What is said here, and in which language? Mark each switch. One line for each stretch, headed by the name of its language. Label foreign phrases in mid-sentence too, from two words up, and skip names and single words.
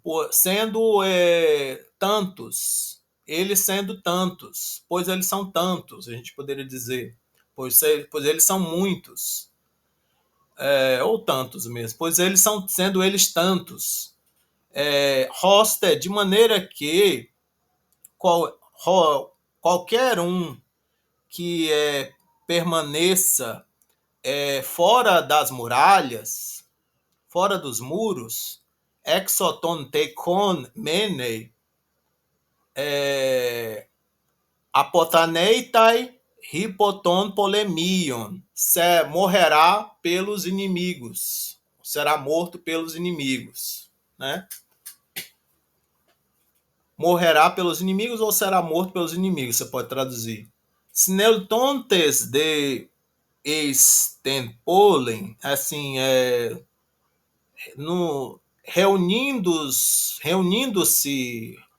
Portuguese: sendo tantos, eles sendo tantos, pois eles são tantos, a gente poderia dizer, pois eles são muitos, ou tantos mesmo, pois eles são sendo eles tantos, roster, de maneira que qualquer um que permaneça fora das muralhas, fora dos muros,
Greek: ἔξω τῶν τειχῶν μένει, ἀποθανεῖται ὑπὸ τῶν πολεμίων,
Portuguese: morrerá pelos inimigos, será morto pelos inimigos, né? Morrerá pelos inimigos ou será morto pelos inimigos, você pode traduzir.
Greek: συνελθόντες δὲ ἐκ τῆς πόλεως,
Portuguese: assim, no, reunindo-se